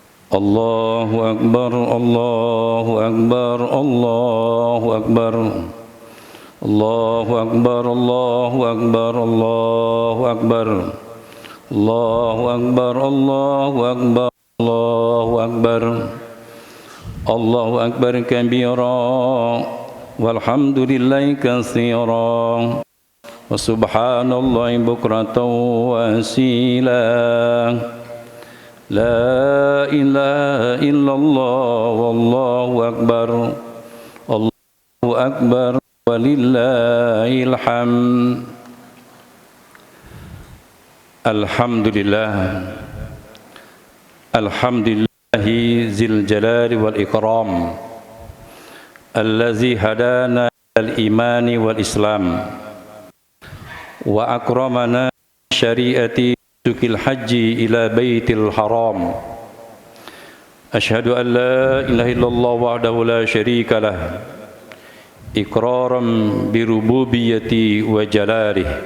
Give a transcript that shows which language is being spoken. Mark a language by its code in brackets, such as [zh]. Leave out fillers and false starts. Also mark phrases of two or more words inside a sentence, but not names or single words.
[ar] الله أكبر، الله أكبر، الله أكبر. الله أكبر، الله أكبر، الله أكبر. الله أكبر، الله أكبر، الله أكبر. الله أكبر كبيرا والحمد لله كثيرا وسبحان الله بكرة وأصيلا. لا إله إلا الله والله أكبر. الله أكبر ولله الحمد. Alhamdulillah. الحمد لله ذي الجلال والإكرام. الذي هدانا الإيمان والإسلام وأكرمنا شريعة سوق الحج إلى بيت الحرام. أشهد أن لا إله إلا الله وحده لا شريك له إقرارا بربوبيته وجلاله.